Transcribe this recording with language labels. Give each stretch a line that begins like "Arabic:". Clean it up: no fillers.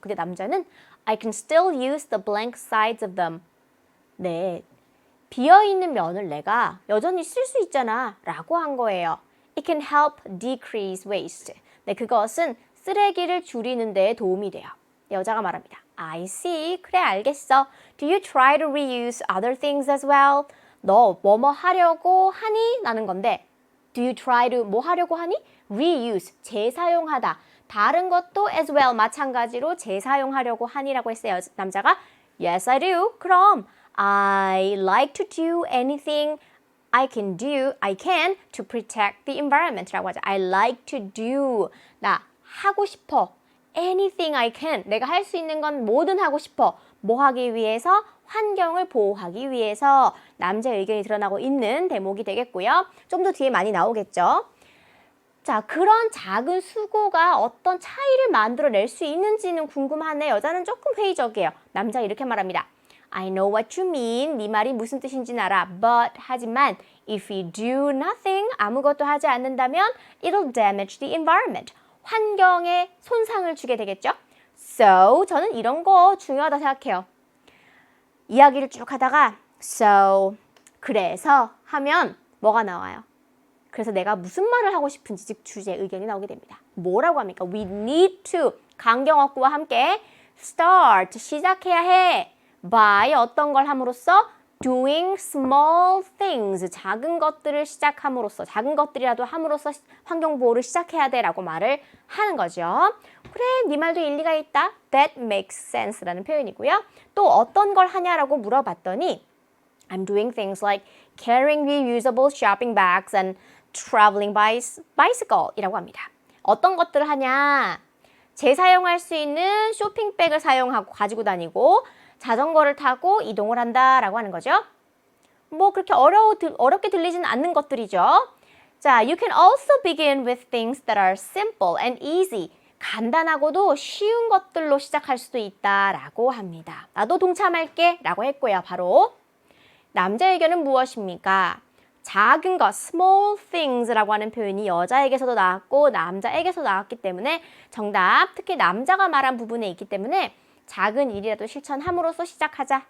Korean: 근데 남자는
English: I can still use the blank sides of them.
Korean: 네, 비어있는 면을 내가 여전히 쓸 수 있잖아 라고 한 거예요.
English: It can help decrease waste.
Korean: 네, 그것은 쓰레기를 줄이는 데 도움이 돼요. 여자가 말합니다.
English: I see.
Korean: 그래, 알겠어.
English: Do you try to reuse other things as well?
Korean: 너 뭐뭐 하려고 하니? 라는 건데
English: Do you try to
Korean: 뭐 하려고 하니? Reuse, 재사용하다. 다른 것도
English: as well,
Korean: 마찬가지로 재사용하려고 하니라고 했어요. 남자가
English: Yes, I do.
Korean: 그럼
English: I like to do anything I can to protect the environment
Korean: 라고 하죠.
English: I like to do.
Korean: 나 하고 싶어.
English: Anything I can.
Korean: 내가 할 수 있는 건 뭐든 하고 싶어. 뭐 하기 위해서? 환경을 보호하기 위해서. 남자의 의견이 드러나고 있는 대목이 되겠고요. 좀 더 뒤에 많이 나오겠죠. 자, 그런 작은 수고가 어떤 차이를 만들어낼 수 있는지는 궁금하네. 여자는 조금 회의적이에요. 남자 이렇게 말합니다.
English: I know what you mean.
Korean: 네 말이 무슨 뜻인지는 알아.
English: But
Korean: 하지만
English: if we do nothing,
Korean: 아무것도 하지 않는다면
English: it'll damage the environment.
Korean: 환경에 손상을 주게 되겠죠. So, 저는 이런 거 중요하다 생각해요. 이야기를 쭉 하다가 so, 그래서 하면 뭐가 나와요? 그래서 내가 무슨 말을 하고 싶은지 즉 주제 의견이 나오게 됩니다. 뭐라고 합니까?
English: We need to,
Korean: 강경어구와 함께 start, 시작해야 해. by 어떤 걸 함으로써
English: doing small things,
Korean: 작은 것들을 시작함으로써, 작은 것들이라도 함으로써 환경보호를 시작해야 돼 라고 말을 하는 거죠. 그래, 네 말도 일리가 있다.
English: That makes sense
Korean: 라는 표현이고요. 또 어떤 걸 하냐라고 물어봤더니
English: I'm doing things like carrying reusable shopping bags and traveling by bicycle
Korean: 이라고 합니다. 어떤 것들을 하냐? 재사용할 수 있는 쇼핑백을 사용하고 가지고 다니고 자전거를 타고 이동을 한다라고 하는 거죠. 뭐 그렇게 어렵게 들리지는 않는 것들이죠.
English: 자, you can also begin with things that are simple and easy.
Korean: 간단하고도 쉬운 것들로 시작할 수도 있다라고 합니다. 나도 동참할게 라고 했고요. 바로 남자 의견은 무엇입니까? 작은 것, small things라고 하는 표현이 여자에게서도 나왔고 남자에게서 나왔기 때문에 정답, 특히 남자가 말한 부분에 있기 때문에 작은 일이라도 실천함으로써 시작하자.